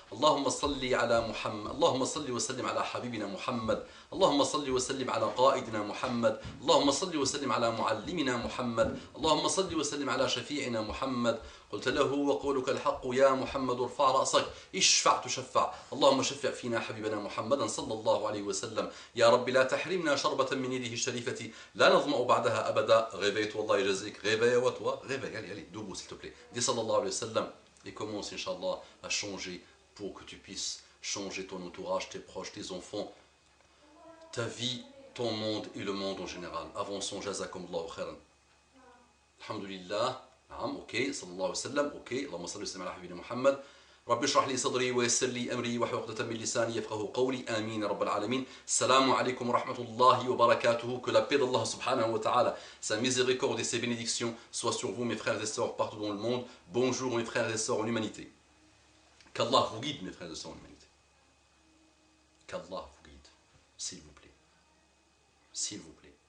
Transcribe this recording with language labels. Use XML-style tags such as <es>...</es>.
<ar>اللهم صل على محمد، اللهم صل وسلم على حبيبنا محمد، اللهم صل وسلم على قائدنا محمد، اللهم صل وسلم على معلمنا محمد، اللهم صل وسلم على شفيعنا محمد. قلت له وقولك الحق يا محمد ارفع رأسك اشفع تشفع. اللهم شفع فينا حبيبنا محمدا صلى الله عليه وسلم. يا رب لا تحرمنا شربة من يده الشريفة لا نظمأ بعدها أبدا.</ar> <fr>Réveille-toi,</fr> <ar>Allah يجزيك.</ar> <fr>Réveille-toi, réveille, allez, debout s'il te plaît. Dis</fr> <ar>sallallahu alayhi wa sallam</ar> <fr>et commence Inch'Allah à changer pour que tu puisses changer ton entourage, tes proches, tes enfants, ta vie, ton monde et le monde en général.</fr> <ar>Avançons, jazakumullahu khairan. Alhamdulillah. نعم اوكي صلى الله عليه وسلم اوكي اللهم صل وسلم على حبيبنا محمد. رب اشرح لي صدري ويسر لي امري واحلل عقدة من لساني يفقهوا قولي امين يا رب العالمين. السلام عليكم ورحمة الله وبركاته.</ar> <fr>Que la paix d'Allah</fr> <ar>subhanahu wa ta'ala,</ar> <fr>sa miséricorde et ses bénédictions soient sur vous mes frères et sœurs partout dans le monde. Bonjour mes frères et sœurs en humanité. Qu'Allah vous guide mes frères et sœurs en humanité. Qu'Allah vous guide, s'il vous plaît. S'il vous plaît.</fr>